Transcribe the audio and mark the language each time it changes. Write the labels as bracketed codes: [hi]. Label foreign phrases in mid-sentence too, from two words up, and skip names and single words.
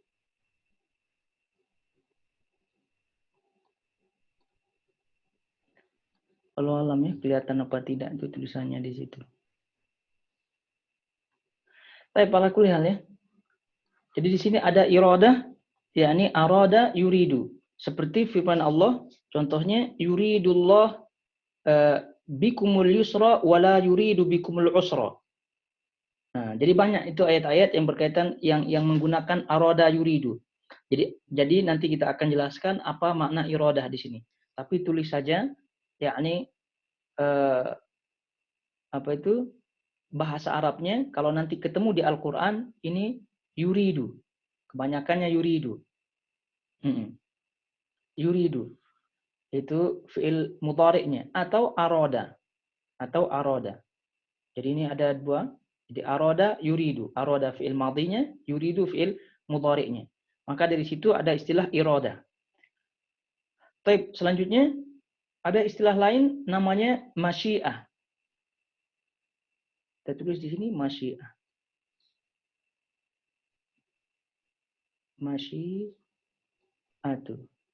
[id] Kalau alam ya kelihatan apa tidak itu tulisannya di situ. Tapi pada kuliah ya. Jadi di sini ada iradah, yakni [ar] أراد يريد. [id] Seperti firman Allah, contohnya [ar] يريد الله بكم اليسر ولا يريد بكم العسر. [id] Nah, jadi banyak itu ayat-ayat yang berkaitan yang menggunakan [ar] أراد يريد. [id] Jadi nanti kita akan jelaskan apa makna iradah di sini. Tapi tulis saja, yakni bahasa Arabnya kalau nanti ketemu di Al-Quran ini yuridu. Kebanyakannya yuridu. Yuridu. Itu fi'il mudhari'nya. Atau aroda. Jadi ini ada dua. Jadi [ar] أراد يريد. [id] Aroda fi'il madhinya. Yuridu fi'il mudhari'nya. Maka dari situ ada istilah iradah. Baik, selanjutnya ada istilah lain namanya masyiah. Kita tulis di sini masyiah. Masyiatu.